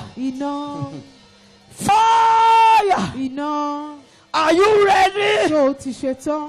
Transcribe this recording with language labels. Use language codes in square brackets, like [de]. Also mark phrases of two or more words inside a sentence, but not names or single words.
[yo] Iná. [en] Fire. [yo] Iná. [en] Are you ready? [yo] Ṣé o ti ṣetán?